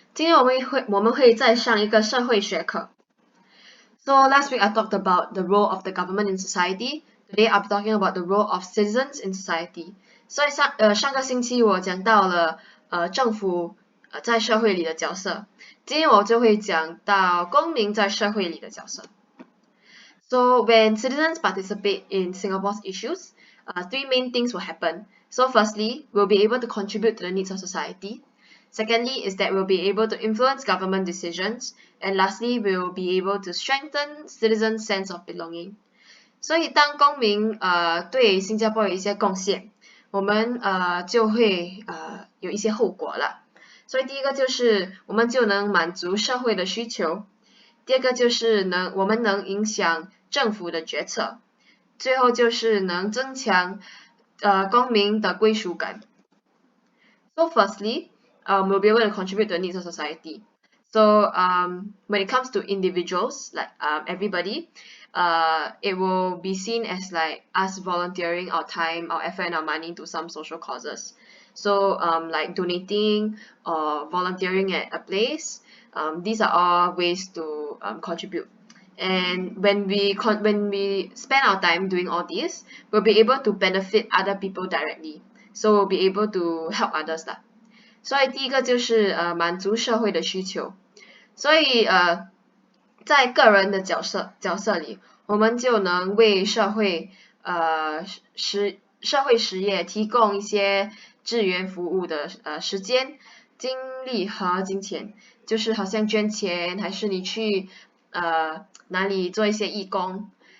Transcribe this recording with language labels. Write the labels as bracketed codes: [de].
[zh] 今天我们会再上一个社会学课。 [en] So last week I talked about the role of the government in society. Today I'll be talking about the role of citizens in society. [zh] 所以上个星期我讲到了政府在社会里的角色，今天我就会讲到公民在社会里的角色。 [en] So when citizens participate in Singapore's issues, three main things will happen. So firstly, we'll be able to contribute to the needs of society. Secondly is that we'll be able to influence government decisions. And lastly, we'll be able to strengthen citizens' sense of belonging. [zh] 所以当公民对新加坡有一些贡献，我们就会有一些后果了。所以第一个就是我们就能满足社会的需求。第二个就是我们能影响政府的决策，最后就是能增强公民的归属感。 [en] So firstly, we'll be able to contribute to the needs of society. So when it comes to individuals, like everybody, it will be seen as like us volunteering our time, our effort, and our money to some social causes. So like donating or volunteering at a place. These are all ways to contribute. And when we spend our time doing all this, we'll be able to benefit other people directly. So we'll be able to help others 啦。 [zh] 所以第一个就是满足社会的需求。所以在个人的角色里，我们就能为社会实业提供一些志愿服务的时间、精力和金钱，就是好像捐钱，还是你去哪里做一些义工。